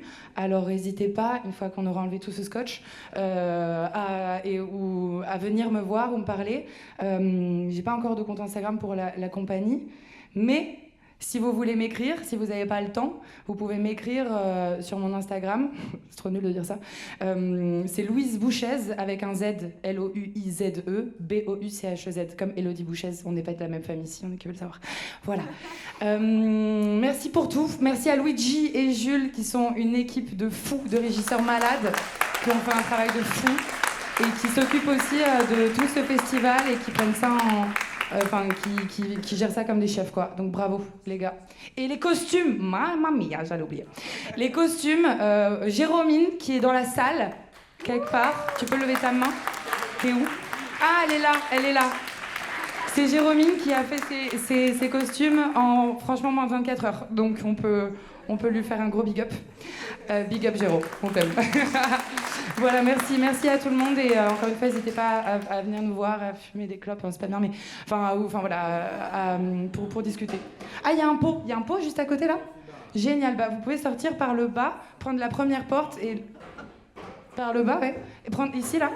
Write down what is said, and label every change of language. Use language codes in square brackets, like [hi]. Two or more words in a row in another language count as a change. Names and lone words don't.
[fr] Alors n'hésitez pas, une fois qu'on aura enlevé tout ce scotch, à venir me voir ou me parler. J'ai pas encore de compte Instagram pour la compagnie, mais si vous voulez m'écrire, si vous n'avez pas le temps, vous pouvez m'écrire sur mon Instagram. C'est trop nul de dire ça. C'est Louise Bouchez avec un Z, L-O-U-I-Z-E, B-O-U-C-H-E-Z, comme Élodie Bouchez. On n'est pas de la même famille ici, on est qui veut le savoir. Voilà. Merci pour tout. Merci à Luigi et Jules qui sont une équipe de fous, de régisseurs malades, qui ont fait un travail de fou et qui s'occupent aussi de tout ce festival et qui prennent ça qui gèrent ça comme des chefs, quoi. Donc bravo, les gars. Et les costumes, [it] mamma mia, [fr] j'allais oublier. Les costumes, Jérômine, qui est dans la salle, quelque part. Tu peux lever ta main. T'es où? Ah, elle est là. C'est Jérômine qui a fait ses costumes en, franchement, moins de 24 heures. Donc on peut lui faire un gros [en] big up. Big up, [fr] Jérôme, on t'aime. Voilà, merci à tout le monde, et encore une fois, n'hésitez pas à venir nous voir, à fumer des clopes, c'est pas bien, mais voilà, pour discuter. Ah, il y a un pot juste à côté là. Génial, bah vous pouvez sortir par le bas, prendre la première porte et par le bas, ouais, et prendre ici là.